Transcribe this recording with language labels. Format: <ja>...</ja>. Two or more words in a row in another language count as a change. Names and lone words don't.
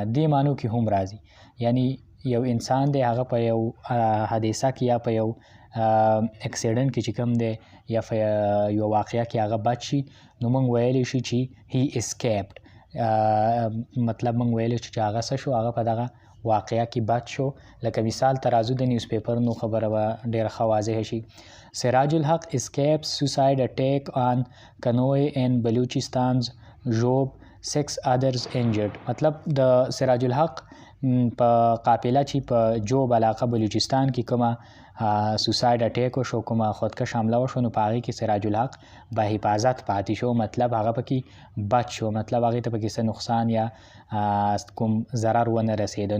<ps>دې معنو کې هم راځي، یعنی یو انسان دی هغه په یو حادثه کې یا په یو اکسیډنټ کې چې کوم دی یا په یو واقعه کې هغه بچ شي، نو موږ ویلی شو چې</ps> <en>he escaped,</en> <ps>مطلب موږ ویلی شو چې هغه څه شو، هغه په دغه واقعه کې بچ شو. لکه مثال ترازو د نیوز پیپرونو خبره به ډېره ښه واضحه شي.</ps> <en>سراج الحق escapes suicide attack on کنوی in بلوچستان's ژوب 6 others injured.</en> <ps>مطلب د سراج الحق په قافله چې په جوب علاقه بلوچستان کې کومه</ps> <en>suicide attack</en> <ps>وشو، کومه خودکش حمله وشو، نو په هغې کې سراج الحق با حفاظت پاتې شو، مطلب هغه پکې بچ شو، مطلب هغې ته پکې څه نقصان یا کوم ضرر ونه رسېده.</ps>